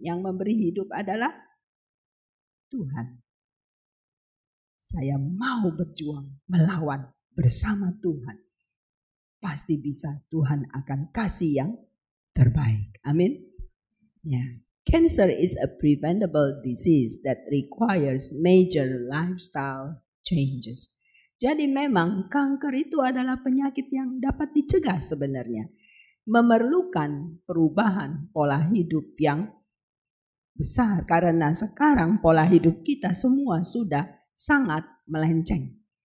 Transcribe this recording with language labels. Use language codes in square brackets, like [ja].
[id] Yang memberi hidup adalah Tuhan. Saya mau berjuang, melawan bersama Tuhan. Pasti bisa, Tuhan akan kasih yang terbaik. Amin. Ya. [en] Cancer is a preventable disease that requires major lifestyle changes. [id] Jadi memang kanker itu adalah penyakit yang dapat dicegah sebenarnya. Memerlukan perubahan pola hidup yang besar. Karena sekarang pola hidup kita semua sudah sangat melenceng.